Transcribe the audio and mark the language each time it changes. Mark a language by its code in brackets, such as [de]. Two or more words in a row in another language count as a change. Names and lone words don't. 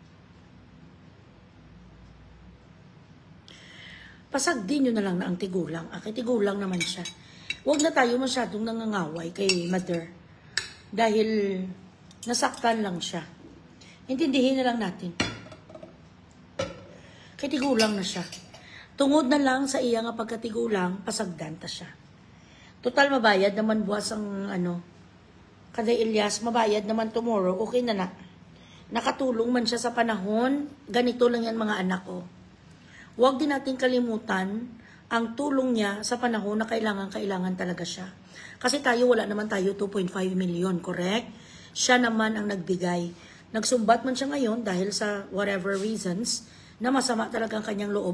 [hil] Pasagdin nyo na lang na ang tigulang. [tl] Tigulang naman siya. Huwag na tayo masyadong nangangaway kay mother. Dahil nasaktan lang siya. Intindihin na lang natin. [hil] Kay tigulang na siya. Tungod na lang sa iya nga pagkatigulang, pasagdan ta siya. Total mabayad naman buwas ang kada Elias, mabayad naman tomorrow, [tl] okay na. Nakatulong man siya sa panahon, ganito lang yan mga anak ko. Huwag din natin kalimutan ang tulong niya sa panahon na kailangan talaga siya. Kasi wala naman tayo 2.5 million, correct? Siya naman ang nagbigay. Nagsumbat man siya ngayon dahil sa [en] whatever reasons, [tl] na masama talaga ang kanyang loob.